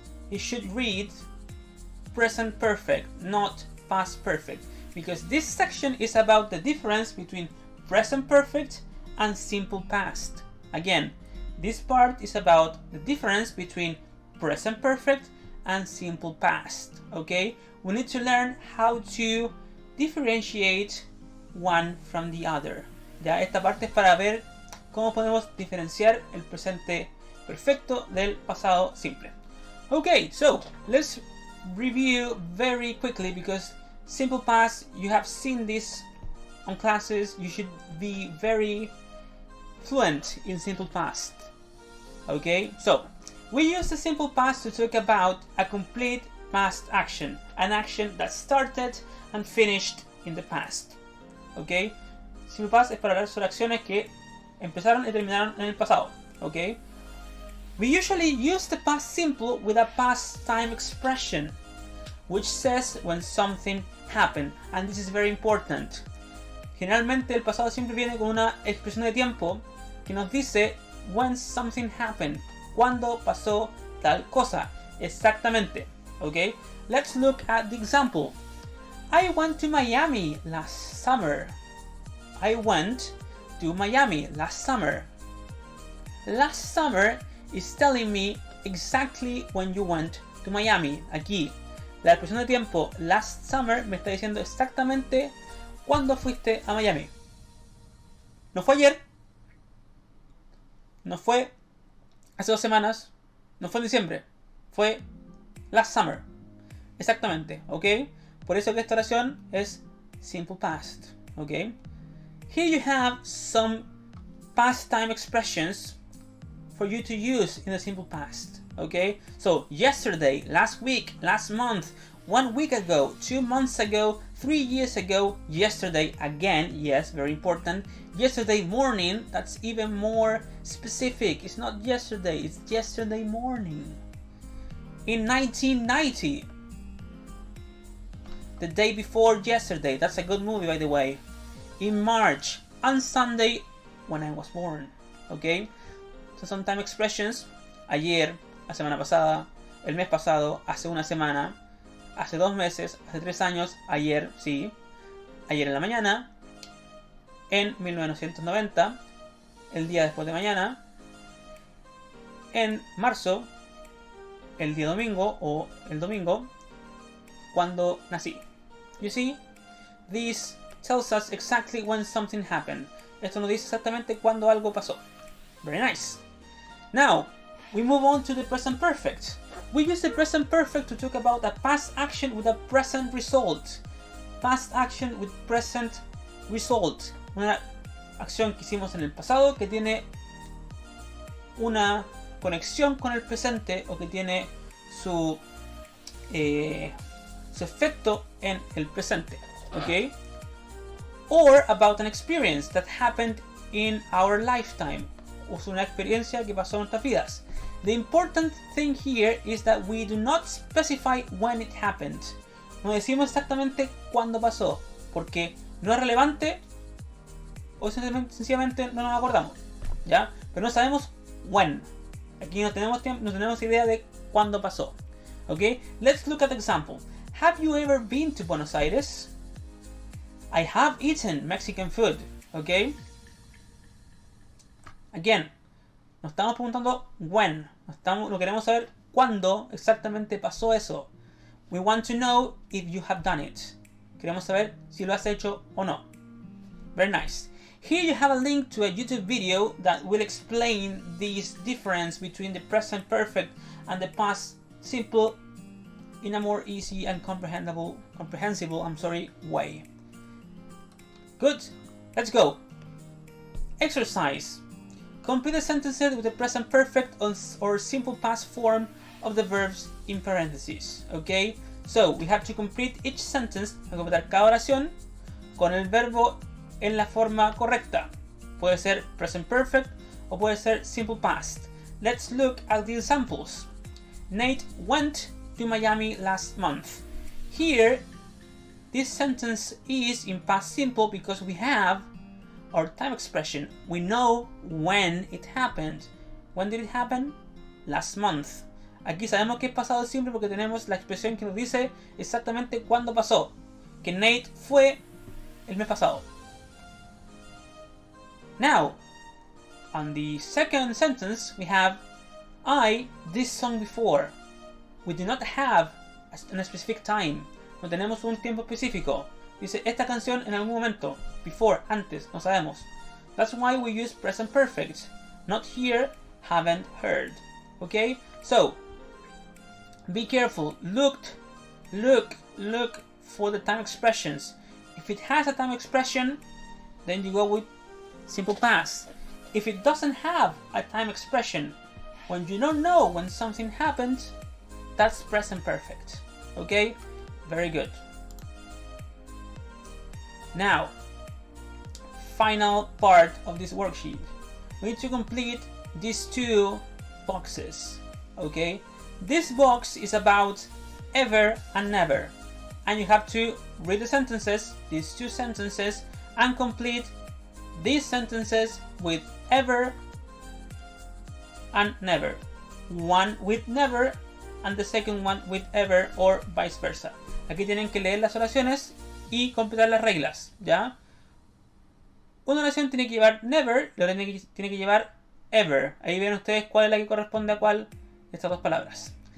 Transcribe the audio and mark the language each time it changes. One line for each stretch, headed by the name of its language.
English: You should read present perfect, not past perfect, because this section is about the difference between present perfect and simple past. Again, this part is about the difference between present perfect and simple past. Okay, we need to learn how to differentiate one from the other.
Spanish: Ya, esta parte es para ver cómo podemos diferenciar el presente perfecto del pasado simple.
English: Okay, so let's review very quickly, because simple past, you have seen this on classes. You should be very fluent in simple past. Okay, so we use the simple past to talk about a complete past action, an action that started and finished in the past.
Spanish: Okay, simple past es para hablar sobre acciones que empezaron y terminaron en el pasado.
English: Okay, we usually use the past simple with a past time expression, which says when something happened, and this is very important.
Spanish: Generalmente el pasado simple viene con una expresión de tiempo que nos dice
English: when something happened,
Spanish: cuando pasó tal cosa, exactamente.
English: Okay, let's look at the example. I went to Miami last summer. I went to Miami last summer. Last summer is telling me exactly when you went to Miami.
Spanish: Aquí, la expresión de tiempo
English: last summer
Spanish: me está diciendo exactamente cuándo fuiste a Miami. No fue ayer, no fue hace 2 semanas, no fue en diciembre, fue
English: last summer.
Spanish: Exactamente, ¿ok? Por eso que esta oración es simple past, ¿ok?
English: Here you have some past time expressions for you to use in the simple past, okay? So, yesterday, last week, last month, 1 week ago, 2 months ago, 3 years ago, yesterday again, yes, very important. Yesterday morning, that's even more specific. It's not yesterday, it's yesterday morning. In 1990, the day before yesterday, that's a good movie by the way. In March, on Sunday, when I was born, okay?
Spanish: So some time expressions, ayer, la semana pasada, el mes pasado, hace una semana, hace 2 meses, hace 3 años, ayer, sí, ayer en la mañana, en 1990, el día después de mañana. En marzo, el día domingo o el domingo, cuando nací.
English: You see, this tells us exactly when something happened.
Spanish: Esto nos dice exactamente cuando algo pasó.
English: Very nice. Now, we move on to the present perfect. We use the present perfect to talk about a past action with a present result. Past action with present result.
Spanish: Una acción que hicimos en el pasado que tiene una conexión con el presente o que tiene su efecto en el presente. ¿Ok?
English: Or about an experience that happened in our lifetime.
Spanish: O una experiencia que pasó en nuestras vidas.
English: The important thing here is that we do not specify when it happened.
Spanish: No decimos exactamente cuándo pasó, porque no es relevante o sencillamente no nos acordamos, ¿ya? Pero no sabemos when. Aquí no tenemos idea de cuándo pasó.
English: Okay, let's look at the example. Have you ever been to Buenos Aires? I have eaten Mexican food. Okay.
Spanish: Again, nos estamos preguntando when. No queremos saber cuándo exactamente pasó eso.
English: We want to know if you have done it.
Spanish: Queremos saber si lo has hecho o no.
English: Very nice. Here you have a link to a YouTube video that will explain this difference between the present perfect and the past simple in a more easy and comprehensible way. Good. Let's go. Exercise. Complete the sentences with the present perfect or simple past form of the verbs in parentheses. Okay? So, we have to complete each sentence,
Spanish: completar cada oración con el verbo en la forma correcta. Puede ser present perfect o puede ser simple past.
English: Let's look at the examples. Nate went to Miami last month. Here, this sentence is in past simple because we have our time expression. We know when it happened. When did it happen? Last month.
Spanish: Aquí sabemos que es pasado simple porque tenemos la expresión que nos dice exactamente cuándo pasó. Que Nate fue el mes pasado.
English: Now, on the second sentence, we have I this song before. We do not have a specific time.
Spanish: No tenemos un tiempo específico. Dice esta canción en algún momento. Before, antes, no sabemos.
English: That's why we use present perfect. Not here, haven't heard. Okay? So, be careful. Look for the time expressions. If it has a time expression, then you go with simple past. If it doesn't have a time expression, when you don't know when something happened, that's present perfect. Okay? Very good. Now, final part of this worksheet. We need to complete these two boxes. Okay? This box is about ever and never. And you have to read the sentences, these two sentences, and complete these sentences with ever and never. One with never and the second one with ever or vice versa.
Spanish: Aquí tienen que leer las oraciones y completar las reglas, ¿ya? Una oración tiene que llevar never, la otra tiene que llevar ever. Ahí ven ustedes cuál es la que corresponde a cuál de estas dos palabras.